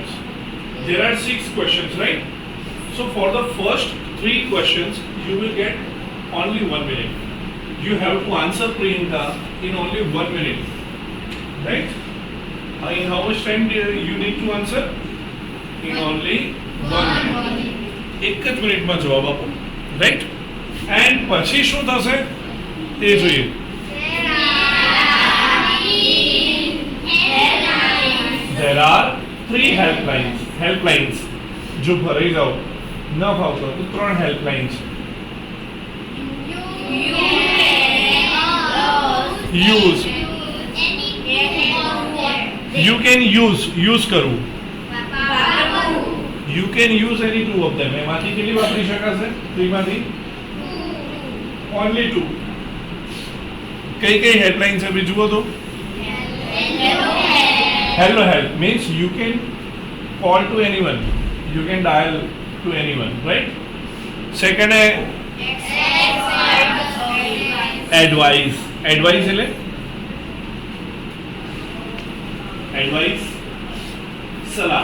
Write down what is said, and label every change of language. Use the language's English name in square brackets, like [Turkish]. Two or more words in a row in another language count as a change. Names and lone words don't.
[English] There are 6 questions, right? So for the first 3 questions, you will get only 1 minute. You have to answer Priyanka in only 1 minute, right? In how much time do you need to answer? In only 1 minute. [Gujarati] એક જ મિનિટમાં જવાબ આપો, રાઈટ? એન્ડ પછી શું થશે તે જોઈએ. [English] There are 3 helplines. [Gujarati] જો ભરાઈ જાઓ ન ફાવતો તો 3 helplines. [English] Use. You can use કરવું. You can use any 2 of them. [Gujarati] એમાંથી કેટલી વાપરી શકાશે? 3 માંથી only 2. કઈ હેડલાઇન છે બીજું તો? [English] Hello help means you can call to anyone. You can dial to anyone, right? Second है advice. [Gujarati] Advice એટલે advice સલાહ.